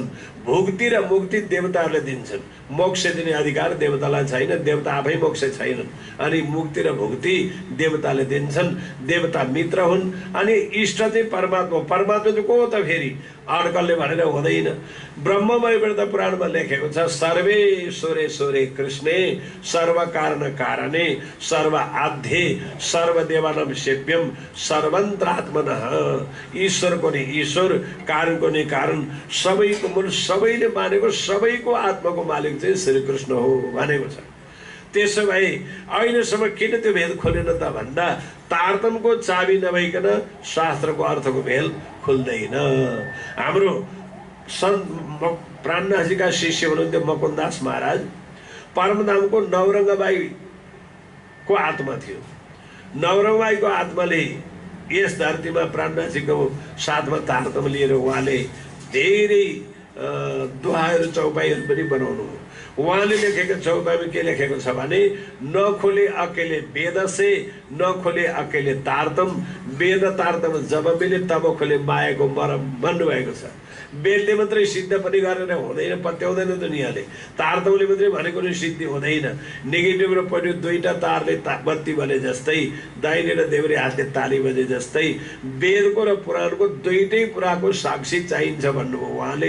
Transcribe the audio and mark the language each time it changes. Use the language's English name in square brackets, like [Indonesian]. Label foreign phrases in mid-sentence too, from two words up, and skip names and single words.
[Nepali] भुक्ति र मुक्ति देवताहरूले दिन्छन्। मोक्ष दिने अधिकार देवतालाई छैन, देवता आफै मोक्ष छैनन्। अनि मुक्ति र भुक्ति देवताले दिन्छन्। देवता मित्र हुन्। अनि इष्ट चाहिँ परमात्मा। परमात्मा चाहिँ को त फेरि अड्कलले भनेर हुँदैन। ब्रह्ममयवृत्त पुराणमा लेखेको छ, [Sanskrit] सर्वेश्वरेश्वरे कृष्णे सर्व कारण कारणे सर्व आध्ये सर्वदेवानां सेव्यम सर्वन्त्रात्मनः। [Nepali] ईश्वरको नि ईश्वर, कारणको नि कारण, सबैको मूल, सबैले मानेको, सबैको आत्माको मालिक चाहिँ श्रीकृष्ण हो भनेको छ। त्यसो भए अहिलेसम्म किन त्यो भेद खोलेन त भन्दा तारतम्यको चाबी नभइकन शास्त्रको अर्थको भेद खुल्दैन। हाम्रो प्राणनाथजीका शिष्य हुनुहुन्थ्यो मकुन्दास महाराज। परमधामको नवरङ्गबाईको आत्मा थियो। नवरङ्गबाईको आत्माले यस धरतीमा प्राणनाथजीको साथमा तारतम्य लिएर उहाँले धेरै दोहाहरू चौपाईहरू पनि बनाउनु। उहाँले लेखेको चौपाईमा के लेखेको छ भने [Hindi] नखोले अकेले वेद से नखोले अकेले तारतम वेद तारतम जब मिले तब खोले मायाको मरम [Nepali] भन्नुभएको छ। वेदले मात्रै सिद्ध पनि गरेर हुँदैन, पत्याउँदैन दुनियाँले। तारतमले मात्रै भनेको नै सिद्धि हुँदैन। नेगेटिभ र पोजिटिभ दुईटा तारले बत्ती बले जस्तै, दाहिने र देब्रे हातले ताली बजे जस्तै वेदको र पुराणको दुईटै कुराको साक्षी चाहिन्छ भन्नुभयो उहाँले।